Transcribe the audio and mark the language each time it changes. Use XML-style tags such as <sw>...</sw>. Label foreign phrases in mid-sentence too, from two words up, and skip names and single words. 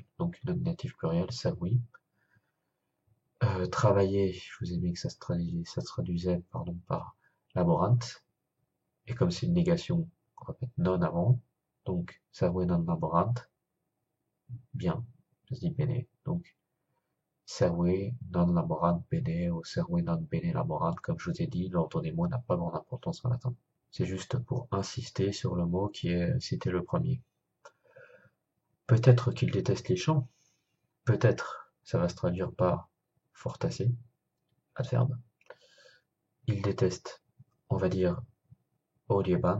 <fr>Donc, nominatif pluriel, servi. Travailler, je vous ai mis que ça se traduisait pardon, par laborant. Et comme c'est une négation, on va mettre non avant.</fr> <la>Donc, servi non laborant.</la> <fr>Bien, ça se dit bene. Donc,</fr> <la>servi non laborant bene ou servi non bene laborant,</la> <fr>comme je vous ai dit, l'ordre des mots n'a pas grande importance en latin. C'est juste pour insister sur le mot qui est cité le premier. Peut-être qu'il déteste les chants. Peut-être, ça va se traduire par fortacer, adverbe. Il déteste, on va dire, odiebant.</fr>